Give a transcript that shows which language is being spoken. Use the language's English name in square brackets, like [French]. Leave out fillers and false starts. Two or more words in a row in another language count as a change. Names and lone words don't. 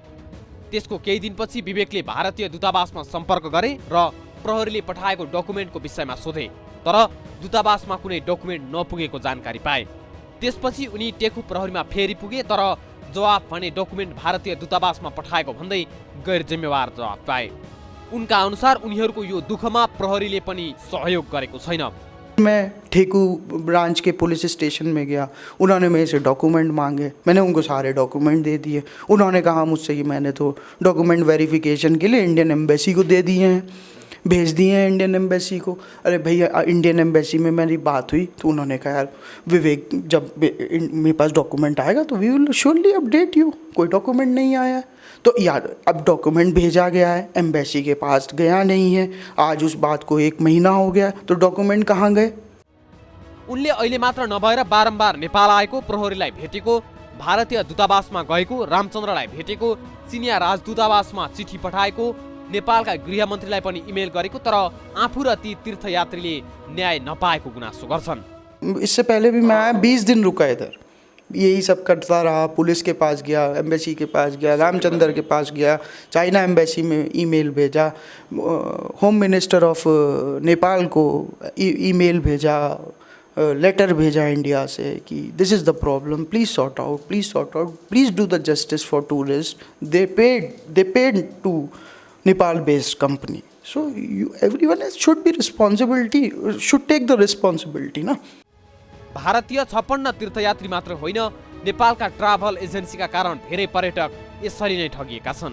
[Nepali] त्यसको केही दिनपछि विवेकले भारतीय दूतावासमा सम्पर्क गरे र प्रहरीले पठाएको डकुमेन्टको विषयमा सोधे, तर दूतावासमा कुनै डकुमेन्ट नपुगेको जानकारी पाए। त्यसपछि उनी टेकु प्रहरीमा फेरि पुगे, तर जवाफ भने डकुमेन्ट भारतीय दूतावासमा पठाएको भन्दै गैर जिम्मेवार जवाफ पाए। उनका अनुसार उनीहरूको यो दुःखमा प्रहरीले पनि सहयोग गरेको छैन। [Hindi] मैं ठेकू ब्रांच के [English] police station [Hindi] में गया, उन्होंने मेरे से डॉक्यूमेंट मांगे, मैंने उनको सारे डॉक्यूमेंट दे दिए। उन्होंने कहा मुझसे कि मैंने तो [English] document verification [Hindi] के लिए [English] Indian embassy [Hindi] को दे दिए हैं। भेज दिए हैं [English] Indian embassy [Hindi] को। अरे भैया, [English] Indian embassy [Hindi] में मेरी बात हुई तो उन्होंने कहा यार विवेक, जब मेरे पास डॉक्यूमेंट आएगा तो [English] we will surely update you. [Hindi] कोई डॉक्यूमेंट नहीं आया है तो यार अब डॉक्यूमेंट भेजा गया है, एम्बेसी के पास गया नहीं है, आज उस बात को 1 महीना हो गया, तो डॉक्यूमेंट कहाँ गए? [Nepali] उनले अहिले मात्र नभएर बारम्बार नेपाल आएको, प्रहरीलाई भेटेको, भारतीय दूतावासमा गएको, रामचन्द्रलाई भेटेको, चिनिया राजदूतावासमा चिठी पठाएको, नेपालका गृहमन्त्रीलाई पनि इमेल गरेको, तर आफू र ती तीर्थयात्रीले न्याय नपाएको गुनासो गर्छन्। [Hindi] इससे पहले भी मैं आया, 20 दिन रुका इधर, यही सब करता रहा। पुलिस के पास गया, एम्बेसी के पास गया, रामचंद्र के पास गया, [English] China embassy [Hindi] में ईमेल भेजा, [English] home minister of Nepal [Hindi] को ईमेल भेजा, लेटर भेजा इंडिया से कि [English] This is the problem, please sort out, please do the justice for tourist. They paid to Nepal based company, So everyone should be responsibility, should take the responsibility ना। [Nepali] भारतीय 56 तीर्थयात्री मात्र होइन, नेपालका [English] travel agencyका [Nepali] कारण धेरै पर्यटक यसरी नै ठगिएका छन्।